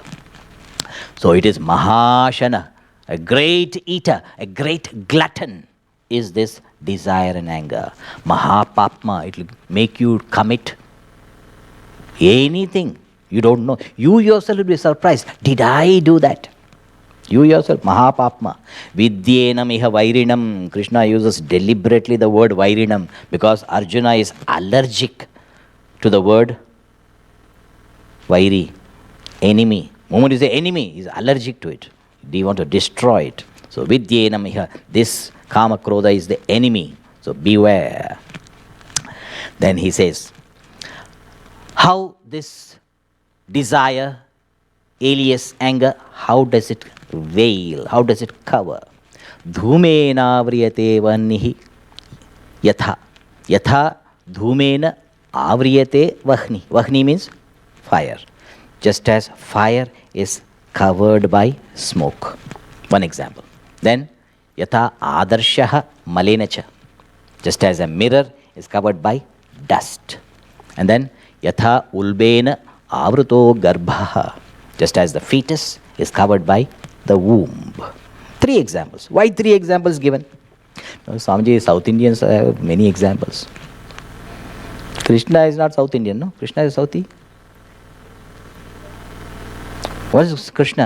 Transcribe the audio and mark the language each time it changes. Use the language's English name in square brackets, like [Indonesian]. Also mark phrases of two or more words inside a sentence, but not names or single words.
[English] So it is Mahashana, a great eater, a great glutton is this desire and anger. Mahapapma, it will make you commit anything you don't know. You yourself will be surprised. Did I do that? You yourself, Mahapapma. [Sanskrit] Vidyenam iha vairinam. [English] Krishna uses deliberately the word vairinam because Arjuna is allergic to the word vairi, enemy. Moment is the enemy, he is allergic to it. They want to destroy it. So [Sanskrit] vidyenam iha, [English] this [Sanskrit] kama krodha [English] is the enemy. So beware. Then he says, how this desire, alias anger, how does it veil? How does it cover? [Sanskrit] Dhumena avriyate vannihi yatha. Yatha dhumena avriyate vahni. [English] Vahni means fire. Just as fire is covered by smoke. One example. Then [Sanskrit] yatha adarshaha malenacha. [English] Just as a mirror is covered by dust. And then [Sanskrit] yatha ulbena avruto garbhaha. [English] Just as the fetus is covered by the womb. 3 examples. Why 3 examples given? Swamiji, South Indians have many examples. Krishna is not South Indian, no? Krishna is Southi. What is Krishna?